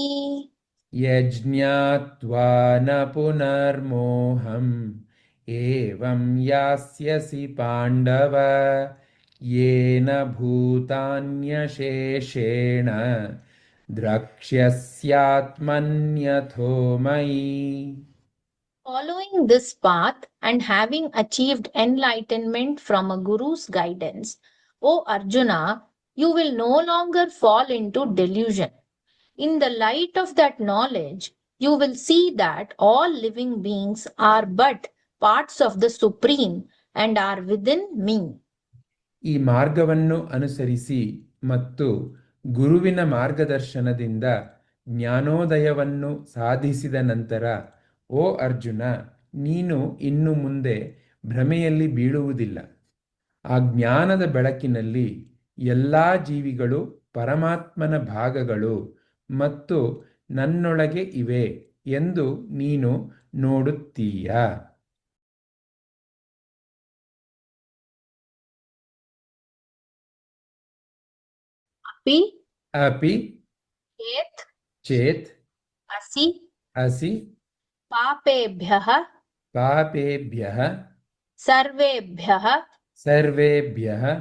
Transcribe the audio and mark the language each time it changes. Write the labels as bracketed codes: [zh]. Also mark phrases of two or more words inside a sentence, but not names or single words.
[sa] यज्ञात्वा न पुनर्मोहम् एवं यास्यसि पाण्डव येन भूतान्यशेषेण द्रक्ष्यस्यात्मन्यथो मयि [en] Following this path and having achieved enlightenment from a guru's guidance, O Arjuna, you will no longer fall into delusion. In the light of that knowledge, you will see that all living beings are but parts of the Supreme and are within me. [kn] ಈ ಮಾರ್ಗವನ್ನು ಅನುಸರಿಸಿ ಮತ್ತು ಗುರುವಿನ ಮಾರ್ಗದರ್ಶನದಿಂದ ಜ್ಞಾನೋದಯವನ್ನು ಸಾಧಿಸಿದ ನಂತರ ಓ ಅರ್ಜುನ, ನೀನು ಇನ್ನು ಮುಂದೆ ಭ್ರಮೆಯಲ್ಲಿ ಬೀಳುವುದಿಲ್ಲ. ಆ ಜ್ಞಾನದ ಬೆಳಕಿನಲ್ಲಿ ಎಲ್ಲ ಜೀವಿಗಳು ಪರಮಾತ್ಮನ ಭಾಗಗಳು ಮತ್ತು ನನ್ನೊಳಗೆ ಇವೆ ಎಂದು ನೀನು ನೋಡುತ್ತೀಯ. [sa] अपि चेत् असि असि पापेभ्यः सर्वेभ्यः